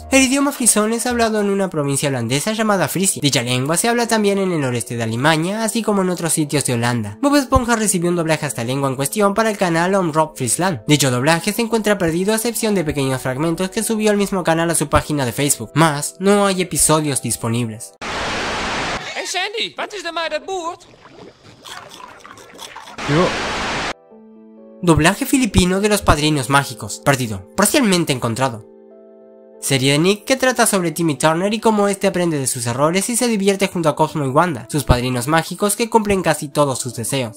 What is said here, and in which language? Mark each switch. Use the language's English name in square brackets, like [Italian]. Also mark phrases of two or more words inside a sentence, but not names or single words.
[Spanish] El idioma frisón es hablado en una provincia holandesa llamada Frisia. Dicha lengua se habla también en el noreste de Alemania, así como en otros sitios de Holanda. Bob Esponja recibió un doblaje a esta lengua en cuestión para el canal Omroep Friesland. Dicho doblaje se encuentra perdido a excepción de pequeños fragmentos que subió el mismo canal a su página de Facebook, más no hay episodios disponibles. [Dutch] Hey Sandy, wat is er met dat boord? [Spanish] Doblaje filipino de Los Padrinos Mágicos, perdido, parcialmente encontrado. Serie de Nick que trata sobre Timmy Turner y cómo este aprende de sus errores y se divierte junto a Cosmo y Wanda, sus padrinos mágicos que cumplen casi todos sus deseos.